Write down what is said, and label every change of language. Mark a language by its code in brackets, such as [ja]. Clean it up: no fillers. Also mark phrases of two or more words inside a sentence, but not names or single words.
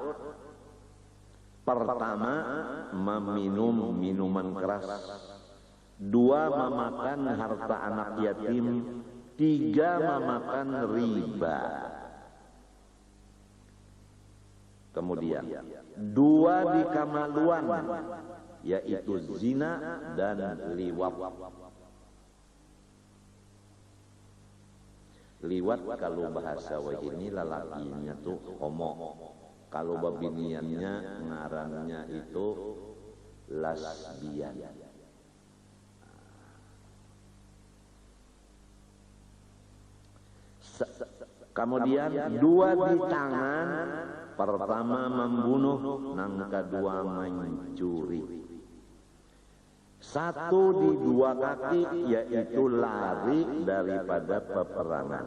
[id] Pertama, meminum minuman keras. Dua, memakan harta anak yatim. Tiga, memakan riba. Kemudian, dua di kamaluan, yaitu zina dan liwat. [bjn] Liwat kalau bahasa wahini lalakinya tuh homo. Kalau babiniannya ngarannya itu lesbian. [id] Kemudian dua di tangan, pertama membunuh, yang kedua mencuri. Satu di dua kaki, yaitu lari daripada peperangan.